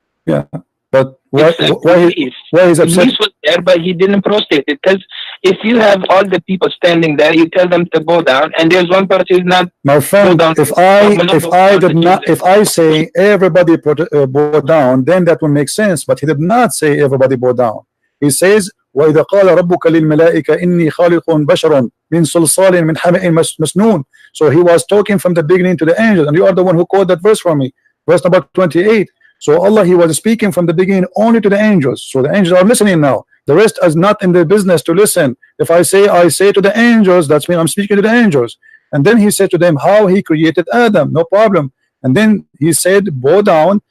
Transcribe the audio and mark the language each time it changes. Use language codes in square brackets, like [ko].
[en] Yeah. But why is upset? He was there, but he didn't prostrate it. Because if you have all the people standing there, you tell them to bow down, and there's one person who's not. My friend, if I say everybody bow down, then that will make sense. But he did not say everybody bow down. He says, [ar] وَإِذَا قَالَ رَبُّكَ لِلْمَلَائِكَةِ إِنِّي خَالِقٌ بَشَرًا مِنْ صَلْصَالٍ مِنْ حَمَإٍ مَسْنُونٍ. [en] So he was talking from the beginning to the angels, and you are the one who quoted that verse for me, verse number 28. So Allah, he was speaking from the beginning only to the angels. So the angels are listening now. The rest is not in the business to listen. If I say to the angels, that's mean I'm speaking to the angels. And then he said to them how he created Adam, no problem. And then he said, bow down.